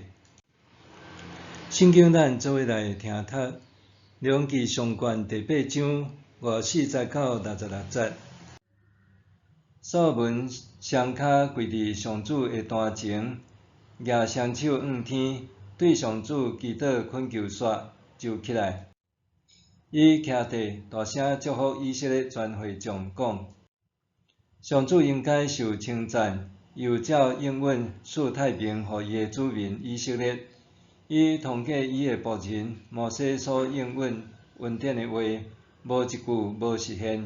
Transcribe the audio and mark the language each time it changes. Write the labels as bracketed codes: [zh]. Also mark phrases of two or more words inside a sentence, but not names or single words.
[nan] 圣经咱做伙来听读，列王纪上卷第8章54到66节。所罗门双脚跪伫上主的坛前，举双手向天，对上主祈祷恳求煞，就起来。伊徛地，大声祝福以色列全会众，讲：上主应该受称赞，又照应允赐太平予伊的子民以色列。伊通过伊的仆人摩西所应允恩典的话，无一句无实现。